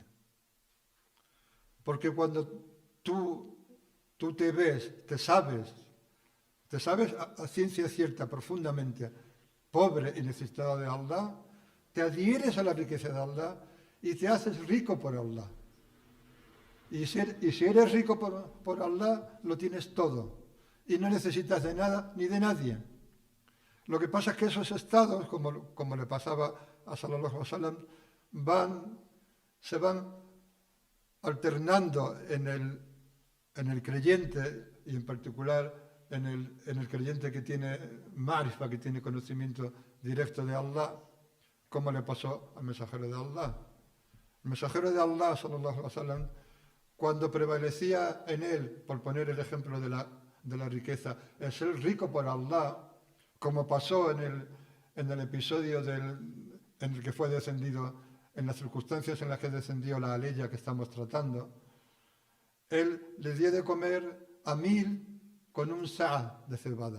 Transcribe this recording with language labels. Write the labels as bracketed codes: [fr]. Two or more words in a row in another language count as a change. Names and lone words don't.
[es] Porque cuando tú te ves, te sabes a ciencia cierta, profundamente, pobre y necesitado de Allah, te adhieres a la riqueza de Allah y te haces rico por Allah. Y si eres rico por Allah, lo tienes todo. Y no necesitas de nada ni de nadie. Lo que pasa es que esos estados, como le pasaba a [ar] صلى الله عليه وسلم, [es] se van alternando en el creyente, y en particular en el creyente que tiene ma'rifa, que tiene conocimiento directo de Allah, como le pasó al mensajero de Allah. El mensajero de Allah, [ar] صلى الله عليه وسلم, [es] cuando prevalecía en él, por poner el ejemplo de la riqueza, el ser rico por Allah, como pasó en el episodio en el que fue descendido, en las circunstancias en las que descendió la aleya que estamos tratando, él les dio de comer a 1000 con un sa' de cebada.